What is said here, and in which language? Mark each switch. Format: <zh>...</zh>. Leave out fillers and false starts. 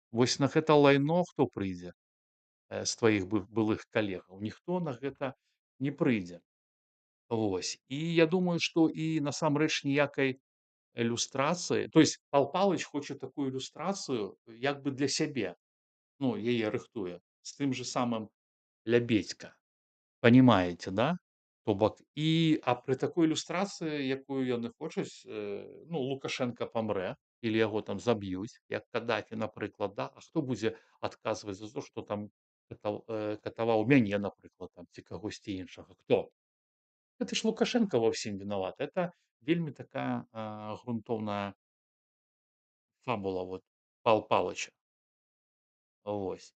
<be>Вось на гэта лайно хто прыйдзе, з тваіх былых калегаў? Ніхто на гэта не прыйдзе. Вось. І я думаю, што і насамрэч ніякай ілюстрацыі,</be> <ru>то есть</ru> <be>Пал Палыч хоча такую ілюстрацыю як бы для сябе. Ну, яе рыхтуе. З тым же самым Лябедзька.</be> <ru>Понимаете, да?</ru> <be>То бок пры такой ілюстрацыі, якую яны хочуць, ну, Лукашенко памрэ</be> <ru>или</ru> <be>яго там заб'юць, як Каддафі, напрыклад, да. А хто будзе адказваць за то, што там катаваў мяне, напрыклад, там ці кагосьці іншага? Хто?</be> <ru>Это ж</ru> <be>Лукашенко ва ўсім вінаваты. Это вельмі такая, грунтоўная фабула вот Пал Палыча. Вось.</be>